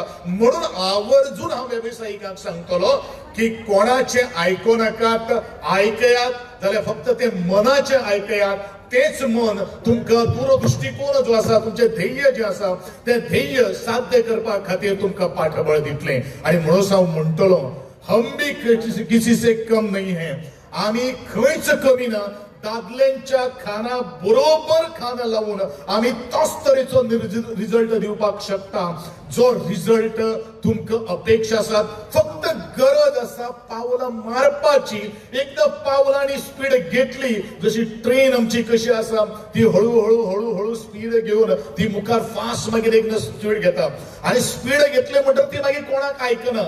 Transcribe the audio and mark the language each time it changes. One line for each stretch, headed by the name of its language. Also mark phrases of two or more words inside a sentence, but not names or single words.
Konkani: म्हणून आवर्जून हांव व्यावसायिकांक सांगतलो की कोणाचे आयको नाकात, आयकयात जाल्यार फक्त ते मनाचे आयकयात. तेच मन तुमकां दूरदृष्टिकोन जो आसा, तुमचे ध्येय जे आसा ते ध्येय साध्य करपा खातीर तुमकां पाठबळ दितले. आणि म्हणून हांव म्हणटलो
Hindi: हम भी किसी से कम नहीं है.
Konkani: आम्ही खंयच कमी ना. दादल्यांच्या खाना बरोबर खाना लावून आम्ही तोच तरेचो रिझल्ट दिवपाक शकता जो रिझल्ट तुमकां अपेक्षा आसात. फक्त गरज आसा पावलां मारपाची. एकदा पावलांनी स्पीड घेतली, जशी ट्रेन आमची कशी आसा ती हळूहळू हळूहळू स्पीड घेऊन ती मुखार फास्ट मागीर एकदा स्पीड घेता आणि स्पीड घेतले म्हणटर ती मागीर कोणाक आयकना.